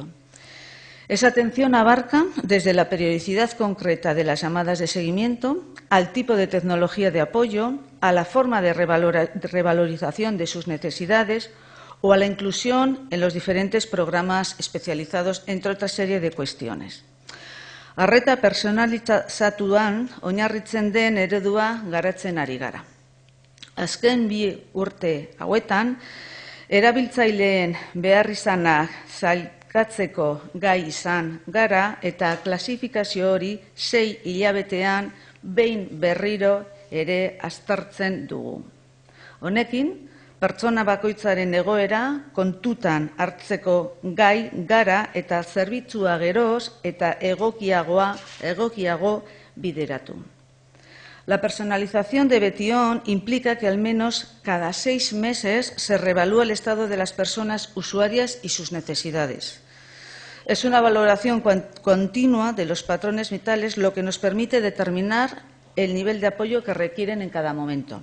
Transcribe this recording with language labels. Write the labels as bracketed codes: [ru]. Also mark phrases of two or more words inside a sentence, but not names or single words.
[es] Esa atención abarca desde la periodicidad concreta de las llamadas de seguimiento, al tipo de tecnología de apoyo, a la forma de revalorización de sus necesidades o a la inclusión en los diferentes programas especializados, entre otra serie de cuestiones. [eu] Arreta personalizatuan oinarritzen den eredua garatzen ari gara. Azken 2 urte hauetan, erabiltzaileen beharrizanak sailkatzeko gai izan gara eta klasifikazio hori 6 hilabetean behin berriro ere aztertzen dugu. Honekin, pertsona bakoitzaren egoera kontutan hartzeko gai gara eta zerbitzua geroz eta egokiago bideratu. [es] La personalización de Betion implica que al menos cada 6 meses se revalúa el estado de las personas usuarias y sus necesidades. Es una valoración continua de los patrones vitales, lo que nos permite determinar el nivel de apoyo que requieren en cada momento.